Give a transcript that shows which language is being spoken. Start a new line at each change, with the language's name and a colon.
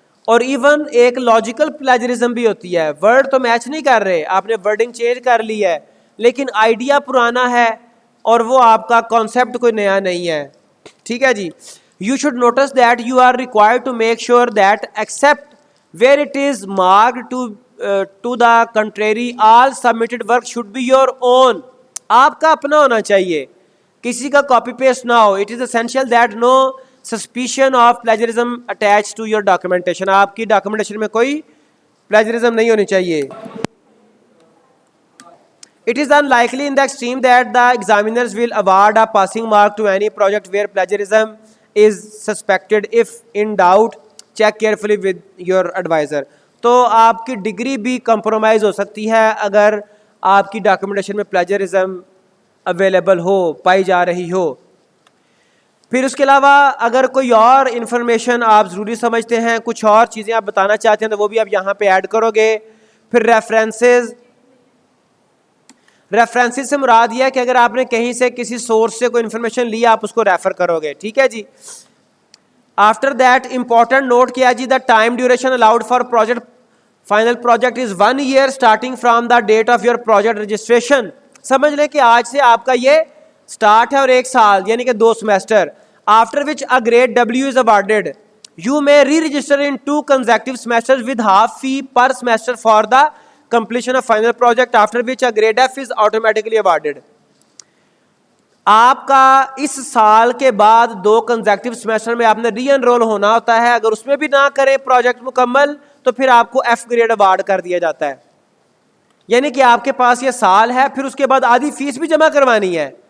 Urdu: اور ایون ایک logical plagiarism بھی ہوتی ہے, ورڈ تو میچ نہیں کر رہے, آپ نے ورڈنگ چینج کر لی ہے لیکن آئیڈیا پرانا ہے اور وہ آپ کا کانسیپٹ کوئی نیا نہیں ہے. ٹھیک ہے جی.
English: You should notice that you are required to make sure that except where it is marked to the contrary all submitted work should be your own.
Urdu: آپ کا اپنا ہونا چاہیے, کسی کا کاپی پیسٹ نہ ہو.
English: It is essential that no suspicion of plagiarism attach to your documentation.
Urdu: آپ کی ڈاکومنٹیشن میں کوئی پلیجرزم نہیں ہونی چاہیے.
English: It is unlikely in the extreme that the examiners will award a passing mark to any project where plagiarism is suspected. If in doubt, check carefully with your advisor.
Urdu: تو آپ کی degree بھی compromise ہو سکتی ہے اگر آپ کی documentation میں پلیجرزم اویلیبل ہو, پائی جا رہی ہو. پھر اس کے علاوہ اگر کوئی اور انفارمیشن آپ ضروری سمجھتے ہیں, کچھ اور چیزیں آپ بتانا چاہتے ہیں, تو وہ بھی آپ یہاں پہ ایڈ کرو گے. پھر ریفرنسز سے مراد یہ ہے کہ اگر آپ نے کہیں سے کسی سورس سے کوئی انفارمیشن لی, آپ اس کو ریفر کرو گے. ٹھیک ہے جی.
English: After that important note کیا جی, the time duration allowed for project final project is 1 year starting from the date of your project registration.
Urdu: سمجھ لیں کہ آج سے آپ کا یہ اسٹارٹ ہے اور 1 سال یعنی کہ 2 semester.
English: After which a grade W از awarded. You may re-register in 2 consecutive semesters with half fee per semester for the completion of final project, after which a grade F is automatically awarded.
Urdu: آپ کا اس سال کے بعد 2 consecutive semester میں آپ نے ری انرول ہونا ہوتا ہے. اگر اس میں بھی نہ کریں پروجیکٹ مکمل تو پھر آپ کو F گریڈ اوارڈ کر دیا جاتا ہے. یعنی کہ آپ کے پاس یہ سال ہے, پھر اس کے بعد آدھی فیس بھی جمع کروانی ہے.